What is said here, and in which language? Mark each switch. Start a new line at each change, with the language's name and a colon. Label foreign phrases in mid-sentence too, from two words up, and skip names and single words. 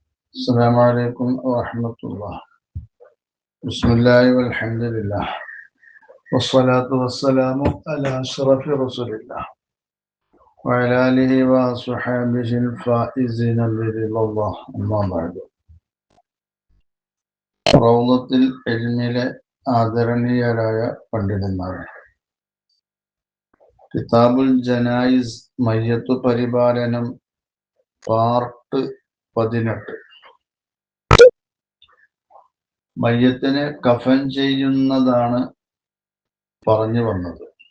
Arabic: السلام عليكم ورحمة الله. بسم الله والحمد لله والصلاة والسلام على أشرف رسول الله وعلى آله وصحبه الفائزين برضا الله. أما بعد.
Malayalam: റൗളത്തുൽ ഇൽമിലെ ആദരണീയരായ പണ്ഡിതന്മാർ, കിതാബുൽ ജനായിസ് മയ്യത്തു പരിപാലനം പാർട്ട് 18. മയ്യത്തിനെ കഫൻ ചെയ്യുന്നതാണ് പറഞ്ഞു വന്നത്.